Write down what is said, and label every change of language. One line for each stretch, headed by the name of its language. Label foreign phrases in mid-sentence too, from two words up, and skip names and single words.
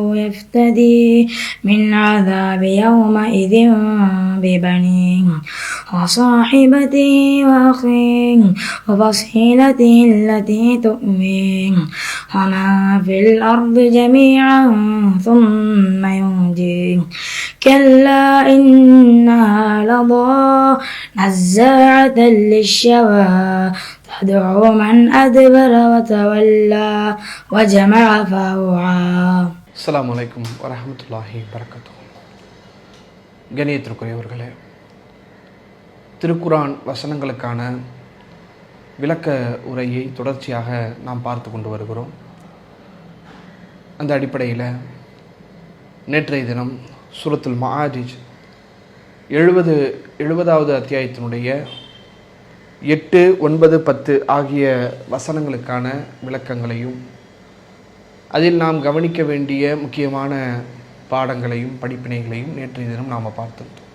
Arabic: يفتدي من عذاب يومئذ ببنيه وصاحبته وأخيه وفصيلته التي تؤويه ومن في الأرض جميعا ثم ينجيه كلا إنها لظى نزاعة للشوى تدعو من أدبر وتولى وجمع فأوعى. السلام عليكم ورحمة الله وبركاته.
Tamil: கண்ணியத்திற்குரியவர்களே, திருக்குரான் வசனங்களுக்கான விளக்க உரையை தொடர்ச்சியாக நாம் பார்த்து கொண்டு வருகிறோம். அந்த அடிப்படையில் நேற்றைய தினம் சூரத்துல் மஆரிஜ் 70வது அத்தியாயத்தினுடைய 8, 9, 10 ஆகிய வசனங்களுக்கான விளக்கங்களையும் அதில் நாம் கவனிக்க வேண்டிய முக்கியமான பாடங்களையும் படிப்பினைகளையும் நேற்றைய தினம் நாம் பார்த்தோம்.